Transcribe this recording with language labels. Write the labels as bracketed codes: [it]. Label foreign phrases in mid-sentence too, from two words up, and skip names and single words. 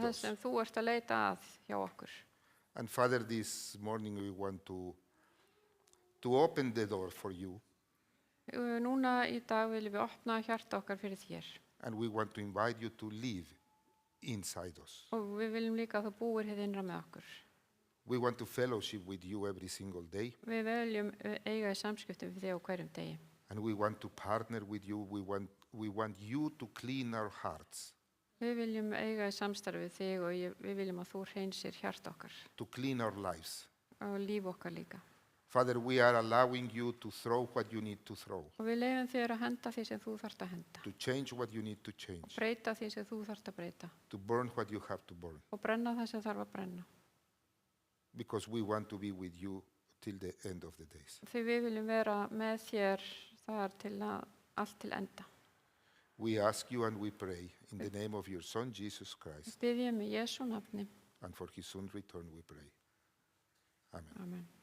[is] Það [en] us. [is] sem þú ert að leita að hjá okkur. [en] And Father, this morning we want to open the door for you, [is] Núna í dag viljum við opna hjarta okkar fyrir þér [en] and we want to invite you to live inside us. [is] og við viljum líka að þú búir hér innra með okkur. [en] We want to fellowship with you every single day, [is] Við viljum eiga í samskiptum við þig á hverjum degi. [en] and we want to partner with you. We want you to clean our hearts, [is] Við viljum eiga í samstarfi við þig og við viljum að þú hreinsir hjarta okkar [en] to clean our lives. [is] og líf okkar líka. [en] Father, we are allowing you to throw what you need to throw, [is] Og við leyfum þér að henda því sem þú þarft að henda. [en] to change what you need to change, [is] Breyta því sem þú þarft að breyta. [en] to burn what you have to burn, [is] Og brenna það sem þarf að brenna. [en] because we want to be with you till the end of the days. [is] Því við viljum vera með þér þar til allt til enda. [en] We ask you and we pray in the name of your Son, Jesus [is] Við [en] Christ, [is] biðjum í Jesú nafni. [en] and for his soon return we pray. Amen. Amen.